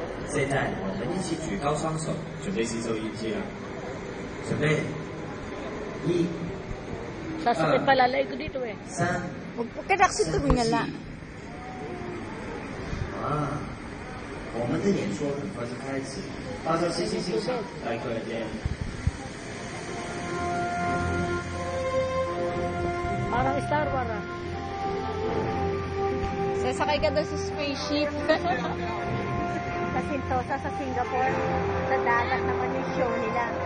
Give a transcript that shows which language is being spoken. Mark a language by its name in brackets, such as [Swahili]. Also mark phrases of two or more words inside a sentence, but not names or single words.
[Chinese] 现在我们一起举高双手，准备洗手仪器了。准备，1、 [Filipino] Sasakit palalay ko dito eh. [Chinese] 3、 [Filipino] Huwag ka kasi tumingala. [Chinese] 啊，我们的演说很快就开始，大家细心欣赏，待会儿见。 [Filipino] Parang Star Wars ah. Sasakay ka daw sa spaceship. Sa Sentosa sa Singapore, sa dagat naman yung show nila.